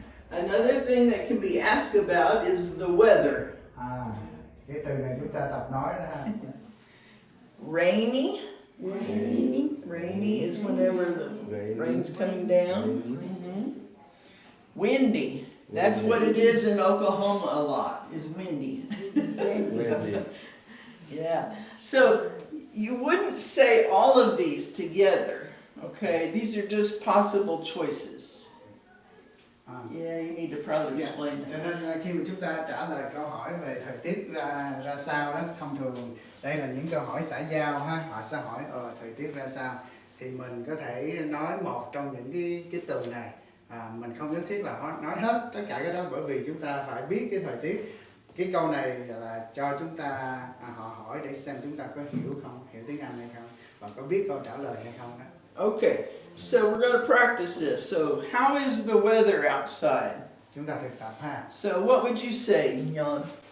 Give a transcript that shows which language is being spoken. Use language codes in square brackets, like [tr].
[en] Another thing that can be asked about is the weather. [vi] Cái từ này chúng ta tập nói đó. [en] Rainy. Rainy is whenever the rain's coming down. Windy. That's what it is in Oklahoma a lot, is windy. Yeah. So you wouldn't say all of these together, Okay, these are just possible choices. À, Yeah, you need to probably dạ. explain [vi] Cho [en] that. [vi] nên khi mà chúng ta trả lời câu hỏi về thời tiết ra sao đó, thông thường đây là những câu hỏi xã giao ha, họ sẽ hỏi thời tiết ra sao, thì mình có thể nói một trong những cái từ này. Mình không nhất thiết là nói hết tất cả cái đó, bởi vì chúng ta phải biết cái thời tiết. Cái câu này là cho chúng ta họ hỏi để xem chúng ta có hiểu không, hiểu tiếng Anh hay không, và có biết câu trả lời hay không đó. [en] Okay, so we're going to practice this. So, how is the weather outside? [vi] Chúng ta thực tập ha. [en] So, what would you say, Nhân?